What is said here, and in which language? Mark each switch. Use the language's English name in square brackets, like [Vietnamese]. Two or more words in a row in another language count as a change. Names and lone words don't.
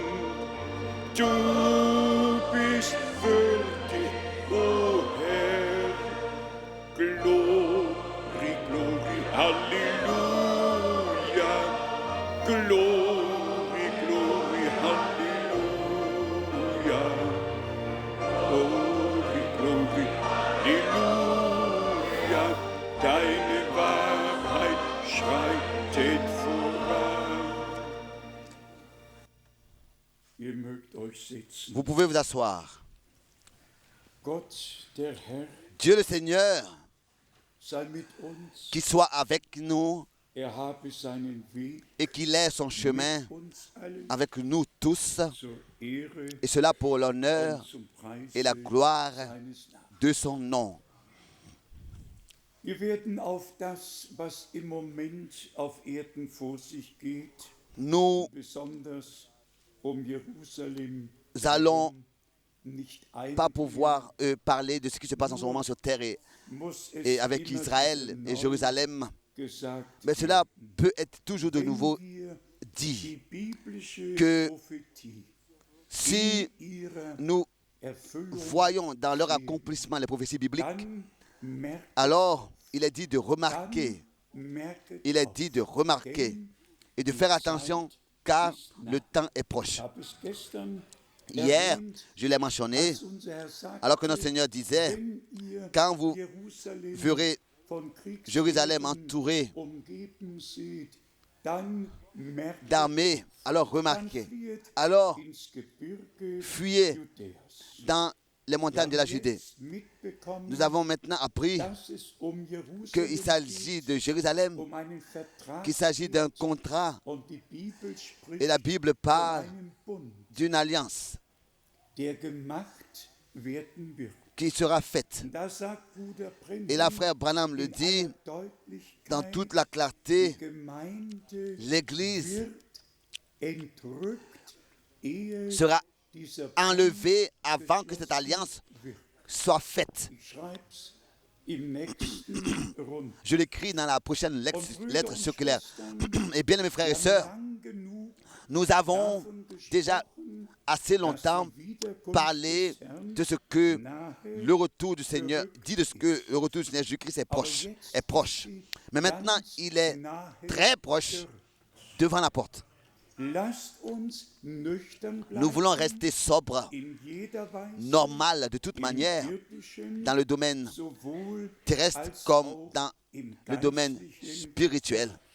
[German] Du bist würdig, o Herr, [English] Glory, Glory, Halleluja, Glory, Glory, Halleluja, Glory, Glory, [German] Halleluja, deine Wahrheit schreitet voran. Ihr mögt euch sitzen. [French] Vous pouvez vous asseoir. [German] Gott, der Herr, [French] Dieu le Seigneur, [German] sei mit uns. [French] qui soit avec nous [German] Habe seinen Weg [French] et qu'il ait son chemin [German] mit uns allen [French] avec nous tous, [German] zur Ehre [French] et cela pour l'honneur [German] und zum Preis [French] et la gloire [German] seines Namens. [French] de son nom. [German] Wir werden auf das, was im Moment auf Erden vor sich geht, [French] Nous [German] besonders Jerusalem, [French] allons [German] nicht [French] pas pouvoir parler de ce qui se passe en ce moment sur terre et avec Israël et Jérusalem, [German] gesagt, [French] mais cela peut être toujours de nouveau [German] die [French] dit [German] biblische [French] que [German] Prophetie [French] si [German] ihrer [French] nous [German] Erfüllung, [French] voyons dans leur accomplissement les prophéties bibliques, [German] dann merkt, [French] alors il est dit de remarquer, [German] merket [French] il est [German] auf. [French] dit de remarquer et de faire attention car le temps est proche. [German] Ich habe es gestern [French] Hier, [German] erwähnt, [French] je l'ai mentionné, [German] als unser Herr sagte, [French] alors que notre Seigneur disait, [German] wenn ihr [French] quand vous [German] Jerusalem [French] verrez [German] von [French] Jérusalem [German] Kriegsgebieten [French] entouré [German] umgeben seht, dann merkt, [French] d'armées, alors [German] dann [French] remarquez, [German] flieht [French] alors [German] ins Gebirge [French] fuyez [German] Judäas. [French] dans les montagnes de la [German] Wir haben [French] Judée. [German] jetzt mitbekommen, [French] Nous avons maintenant appris [German] dass es Jerusalem [French] qu'il s'agit de Jérusalem, [German] einen Vertrag [French] qu'il s'agit d'un contrat, [German] und die Bibel spricht [French] et la Bible [German] von [French] parle [German] einem Bund, [French] d'une alliance [German] der gemacht werden wird. [French] qui sera faite. [German] Und da sagt Bruder Branham [French] Et là, frère Branham le [German] in [French] dit [German] aller Deutlichkeit, [French] dans toute la clarté, [German] die Gemeinde [French] l'Église [German] wird entrückt, ehe [French] sera [German] dieser [French] enlevée avant que [German] Bund [French] cette alliance [German] wird. [French] soit faite. [German] Ich schreib's im nächsten Rund. [French] Je l'écris dans la prochaine [German] Und Brüder [French] lettre [German] und [French] circulaire. [German] Schwestern, [French] Et bien, mes frères et [German] wir [French] sœurs, [German] haben lang genug [French] nous avons [German] davon [French] déjà [German] gesprochen, [French] assez [German] dass [French] longtemps [German] die Wiederkunft [French] parlé [German] des Herrn [French] de ce que [German] nahe [French] le retour du Seigneur, dit de ce que le retour du Seigneur Jésus-Christ est proche. Mais maintenant, il est très proche devant la porte. Nous voulons rester sobres, normal de toute manière, dans le domaine terrestre comme dans le domaine spirituel.